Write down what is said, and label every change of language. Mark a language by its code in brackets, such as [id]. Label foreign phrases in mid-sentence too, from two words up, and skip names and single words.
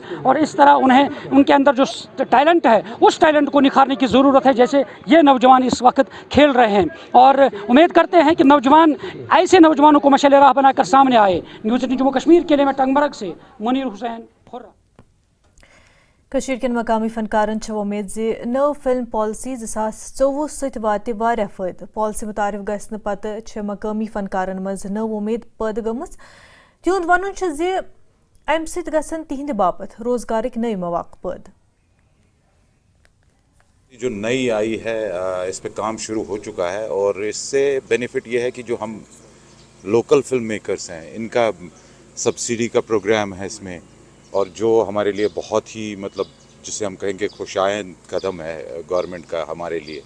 [hi] और इस तरह उन्हें उनके अंदर जो टैलेंट है उस टैलेंट को निखारने की ज़रूरत है, जैसे ये नौजवान इस वक्त खेल रहे हैं। और उम्मीद करते हैं कि नौजवान ऐसे नौजवानों को मशाल राह बनाकर सामने आए। न्यूज़ 18 जम्मू कश्मीर के लिए मैं टंगमर्ग से मुनीर हुसैन खुर्रा। [ks] कशीर के मकामी फनकारन उम्मीद जे नव [en] film policy [ks] 2024 सत वात वारिया फायदे। पॉलिसी मुतारिफ गसने पते मकामी फनकारन मज नव उम्मीद पैदा गमज। तिहुंद वनुन जे अम सत गसन तिहिंद बापत रोजगारिक नए मौके पैदा। [hi] जो नई आई है इस पे काम शुरू हो चुका है, और इससे बेनिफिट ये है कि जो हम [en] local film makers [hi] हैं इनका सब्सिडी का प्रोग्राम है इसमें, और जो हमारे लिए बहुत ही मतलब जिसे हम कहेंगे खुशायन कदम है गवर्नमेंट का हमारे लिए।